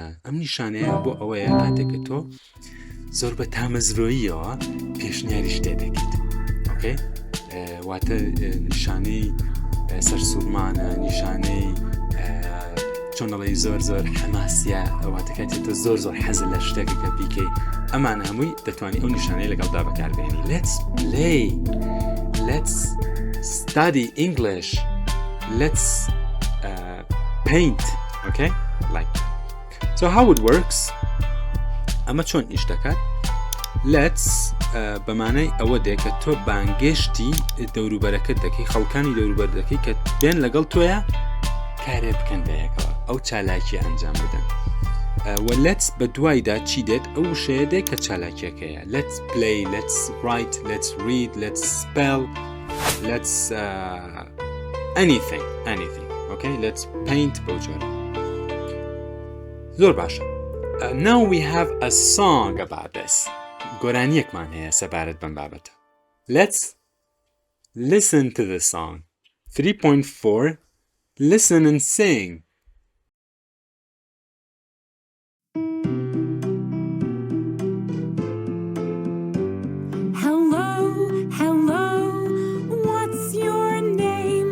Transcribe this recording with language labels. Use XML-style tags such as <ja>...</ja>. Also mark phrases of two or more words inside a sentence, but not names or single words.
<ckb>ئەم نیشانەیە بۆ ئەوەیە کاتێککە تۆ زۆر بە تامەزرۆییەوە پێشنیاری شتێ دەکەیت. Okay? واتە نیشانەی سەر سوورمانە نیشانەی چۆن دەڵێ زۆر حەماسیە ئەواتە کاتێک تۆ زۆر حەزت لە شتێکەکە بیکەی ئەمانە هەمووی دەتوانانی ئەو نیشانەی لەگەڵدا بەکاربێنی.</ckb> <en>Let's play. Let's study English. Let's paint. Okay? Like. So how it works?</en> <ckb>ئەمە چۆن ئیش دەکات؟ Let's بەمانەی ئەوە دێ کە تۆ بانگێشتی دەوروبەرەکەت دەکەی خەڵکانی دەوروبەر دەکەی کە بێن لەگەڵ تۆیە کارێ بکەن بەیەکەوە ئەو چالاکی ئەنجام بدەن. و let's بە دوایدا چی دێت ئەو شەیە دێت کە چالاکیەکەیە.</ckb> <en>Let's play, let's write, let's read, let's spell, let's anything. Okay? Let's paint</en> <ckb>بۆ جۆرە. زۆر باشە.</ckb> <en>Now we have a song about this.</en> <ckb>گۆرانیەکمان هەیە سەبارەت بەم بابەتە.</ckb> <en>Let's listen to the song. 3.4 Listen and sing. Hello, hello, what's your name?</en>